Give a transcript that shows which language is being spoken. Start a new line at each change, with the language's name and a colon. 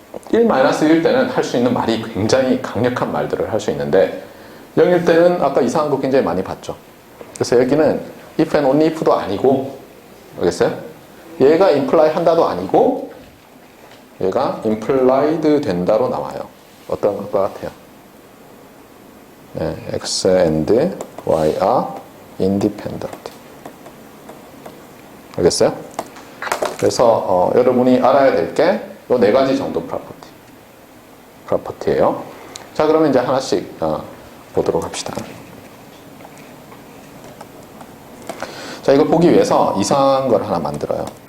Korean: 1-1일 때는 할 수 있는 말이 굉장히 강력한 말들을 할 수 있는데 0일 때는 아까 이상한 거 굉장히 많이 봤죠. 그래서 여기는 if and only if도 아니고 알겠어요? 얘가 imply 한다도 아니고 얘가 implied 된다로 나와요. 어떤 것 같아요? 네,
English: X and Y are independent.
Korean: 알겠어요? 그래서 여러분이 알아야 될 게 이 네 가지 정도 프로퍼티예요. 자, 그러면 이제 하나씩 보도록 합시다. 자, 이거 보기 위해서 이상한 걸 하나 만들어요.